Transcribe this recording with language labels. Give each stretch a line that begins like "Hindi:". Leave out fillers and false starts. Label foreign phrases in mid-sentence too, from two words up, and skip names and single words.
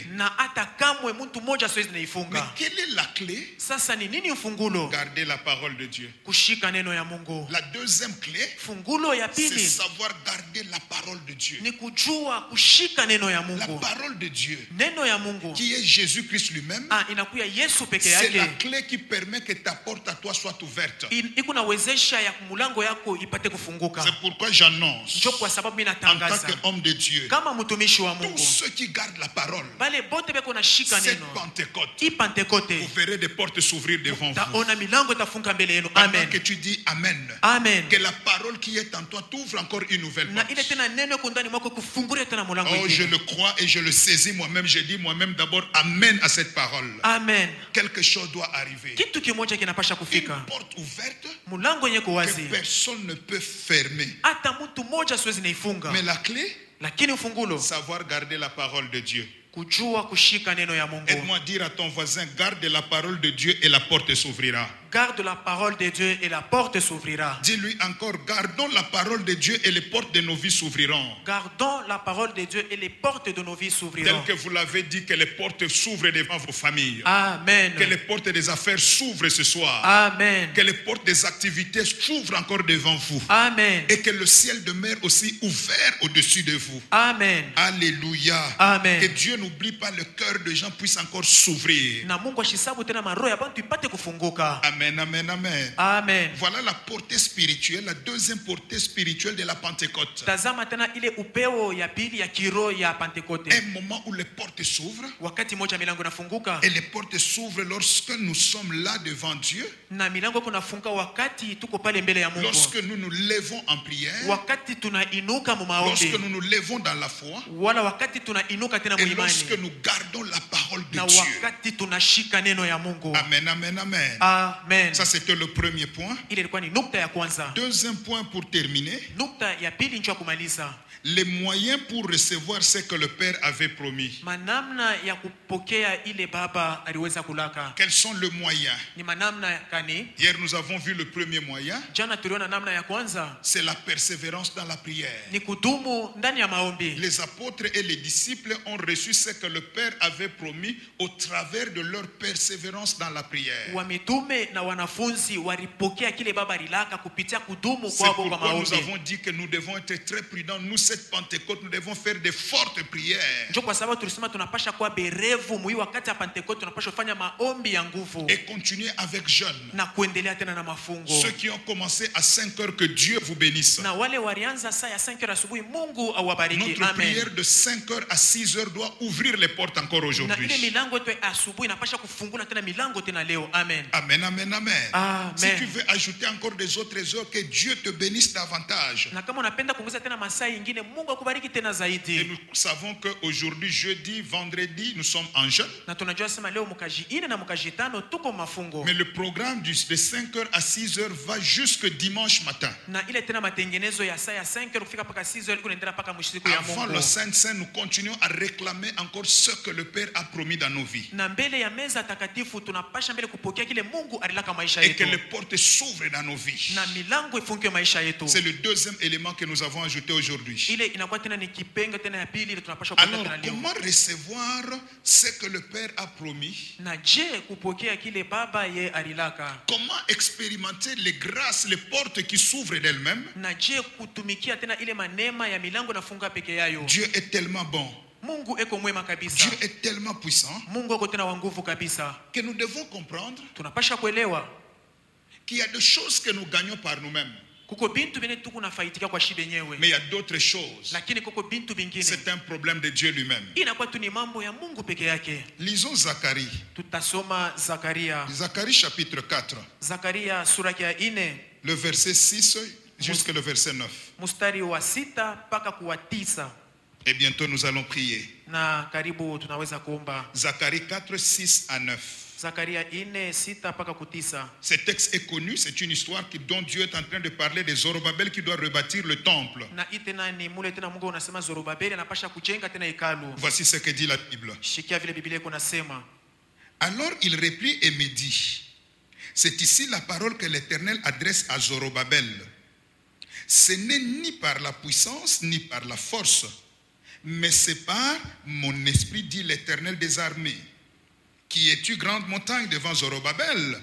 Swahili: na hata kamwe mtu mmoja asiwezi
French: Mais
Swahili: naifunga.
French: quelle est la clé?
Swahili: Sasa ni nini fungulo?
French: Garder la parole de Dieu.
Swahili: Kushika neno ya Mungu.
French: La deuxième clé,
Swahili: Fungulo ya
French: c'est
Swahili: pili
French: savoir garder la parole de Dieu.
Swahili: ni kujua kushika neno ya
French: La
Swahili: Mungu.
French: parole de Dieu,
Swahili: Neno ya Mungu
French: qui est Jésus-Christ lui-même,
Swahili: inakuya Yesu peke
French: c'est la
Swahili: yake,
French: clé qui permet que ta porte à toi soit ouverte.
Swahili: iko nawezesha ya mulango yako ipate kufunguka.
French: C'est pourquoi j'annonce,
Swahili: Njo kwa sababu mimi
French: en tant
Swahili: natangaza
French: qu'homme de Dieu,
Swahili: kama mtumishi wa
French: tous
Swahili: Mungu,
French: ceux qui gardent la parole,
Swahili: bale bote beko nashika
French: cette
Swahili: neno
French: Pentecôte,
Swahili: hii Pentekote,
French: vous verrez des portes s'ouvrir devant vous.
Swahili: taona milango itafunga mbele yenu.
French: Pendant Amen, que tu dis Amen, amen. que la parole qui est en toi t'ouvre encore une nouvelle
Swahili: Na
French: porte.
Swahili: ile tena neno iko ndani mwako kufungulia tena mulango
French: Oh, je
Swahili: ingine.
French: le crois et je le saisis moi-même. Je dis moi-même d'abord Amen à cette parole. Amen. Quelque chose doit arriver.
Swahili: Kitu kimoja kinapasha
French: Une
Swahili: kufika,
French: porte ouverte
Swahili: mulango yenye
French: que
Swahili: kuwazi,
French: personne ne peut fermer.
Swahili: hata mtu mmoja siwezi naifunga.
French: Mais la clé,
Swahili: Lakini ufungulo
French: savoir garder la parole de Dieu.
Swahili: kujua kushika neno ya Mungu.
French: Aide-moi à dire à ton voisin, garde la parole de Dieu et la porte s'ouvrira. Garde la parole de Dieu et la porte s'ouvrira. Dis-lui encore, gardons la parole de Dieu et les portes de nos vies s'ouvriront. Gardons la parole de Dieu et les portes de nos vies s'ouvriront. Tel que vous l'avez dit, que les portes s'ouvrent devant vos familles. Amen. Que les portes des affaires s'ouvrent ce soir. Amen. Que les portes des activités s'ouvrent encore devant vous. Amen. Et que le ciel demeure aussi ouvert au-dessus de vous. Amen. Alléluia. Amen. Que Dieu n'oublie pas le cœur des gens puisse encore s'ouvrir.
Swahili: Na Mungu ashisabu tena maroho ya bantu ipate kufunguka. Amen, amen, amen. Amen.
French: Voilà la portée spirituelle, la deuxième portée spirituelle de la Pentecôte.
Swahili: Tazama tena ile upeo ya pili ya kiroho ya Pentekote.
French: Un moment où les portes s'ouvrent.
Swahili: Wakati moja milango inafunguka
French: Et les portes s'ouvrent lorsque nous sommes là devant Dieu.
Swahili: na milango kunafunga wakati tuko pale mbele ya Mungu.
French: Lorsque nous nous levons en prière.
Swahili: Wakati tunainuka mu maombi.
French: Lorsque nous nous levons dans la foi.
Swahili: Wala wakati tunainuka tena
French: Et
Swahili: mu
French: lorsque
Swahili: imani.
French: nous gardons la parole de
Swahili: Na
French: Dieu.
Swahili: wakati tunashika neno ya Mungu. Amen, amen, amen. Amen.
French: Ça, c'était le premier point.
Swahili: Ile ilikuwa ni nukta ya kwanza.
French: Deuxième point pour terminer.
Swahili: Nukta ya pili ndio kumaliza.
French: Les moyens pour recevoir ce que le Père avait promis.
Swahili: Manamna ya kupokea ile baba aliweza kulaka.
French: Quels sont les moyens?
Swahili: Ni manamna gani?
French: Hier, nous avons vu le premier moyen.
Swahili: Jana tuliona namna ya kwanza
French: C'est la persévérance dans la prière.
Swahili: ni kudumu ndani ya maombi.
French: Les apôtres et les disciples ont reçu ce que le Père avait promis au travers de leur persévérance dans la prière.
Swahili: Wamitume na wanafunzi walipokea kile baba alilaka kupitia kudumu
French: C'est
Swahili: kwao kwa
French: pourquoi nous
Swahili: maombi.
French: avons dit que nous devons être très prudents. Nous, cette Pentecôte, nous devons faire de fortes prières
Swahili: Ndio kwa sababu tulisema tunapasha kuwa berevu mwi wakati ya Pentecoste, tunapasha kufanya maombi ya nguvu
French: et continuer avec jeûne.
Swahili: na kuendelea tena na mafungo.
French: Ceux qui ont commencé à 5 heures, que Dieu vous bénisse.
Swahili: Na wale walianza saa ya 5 asubuhi, Mungu awabariki.
French: Notre Amen. prière de 5 heures à 6 heures doit ouvrir les portes encore
Swahili: Na ile
French: aujourd'hui.
Swahili: milango yetu ya asubuhi inapasha kufungula tena milango tena leo. Amen. Amen, amen, amen. Amen.
French: Si tu veux ajouter encore des autres heures, que Dieu te bénisse davantage.
Swahili: Na kama unapenda kuongeza tena masaa ingine, Mungu akubariki tena
French: Et
Swahili: zaidi.
French: nous savons qu'aujourd'hui, jeudi, vendredi, nous sommes en jeûne.
Swahili: Na tunajua sema leo mkaji 4 na mkaji 5 tuko mafungo.
French: Mais le programme de 5 heures à 6 heures va jusque dimanche matin.
Swahili: Na ile tena matengenezo ya saa ya 5 kufika paka 6 kunaendelea paka mshiriko ya
French: Avant le
Swahili: Mungu.
French: Saint-Saint, nous continuons à réclamer encore ce que le Père a promis dans nos vies.
Swahili: Na mbele ya meza takatifu tunapasha mbele kupokea kile Mungu alilaka maisha
French: Et que
Swahili: yetu.
French: les portes s'ouvrent dans nos vies.
Swahili: Na milango ifungue maisha yetu.
French: C'est le deuxième élément que nous avons ajouté aujourd'hui.
Swahili: Ile inakuwa tena ni kipenga tena ya pili ile tunapasha kupata
French: Alors,
Swahili: tena leo.
French: comment recevoir ce que le Père a promis?
Swahili: Na je kupokea kile baba ye alilaka?
French: Comment expérimenter les grâces, les portes qui s'ouvrent d'elles-mêmes?
Swahili: Na je kutumikia tena ile manema ya milango nafunga peke yayo?
French: Dieu est tellement bon,
Swahili: Mungu eko mwema kabisa.
French: Dieu est tellement puissant
Swahili: Mungu eko tena wa nguvu kabisa.
French: que nous devons comprendre
Swahili: Tunapasha kuelewa
French: qu'il y a des choses que nous gagnons par nous-mêmes,
Swahili: kuko bintu bine tuku nafaitika kwa shida yenyewe.
French: mais il y a d'autres choses.
Swahili: Lakini kuko bintu bingine
French: C'est un problème de Dieu lui-même.
Swahili: inakuwa tu ni mambo ya Mungu peke yake.
French: Lisons Zacharie.
Swahili: Tutasoma Zakaria.
French: Zacharie chapitre 4,
Swahili: Zakaria sura ya 4
French: le verset 6 jusqu'à le verset 9.
Swahili: mstari wa 6 mpaka kuwa 9.
French: Et bientôt nous allons prier.
Swahili: Na karibu tunaweza kuomba.
French: Zacharie 4, 6 à 9.
Swahili: Zakaria 4 6 mpaka ku 9.
French: Ce texte est connu, c'est une histoire dont Dieu est en train de parler de Zorobabel qui doit rebâtir le temple.
Swahili: Na itena ni mule tena Mungu unasema Zorobabeli anapasha kujenga tena hekalu.
French: Voici ce que dit la Bible.
Swahili: Shikia vile Biblia iko nasema.
French: Alors il reprit et me dit, c'est ici la parole que l'Éternel adresse à Zorobabel. Ce n'est ni par la puissance ni par la force, mais c'est par mon esprit, dit l'Éternel des armées. Qui es-tu, grande montagne devant Zorobabel?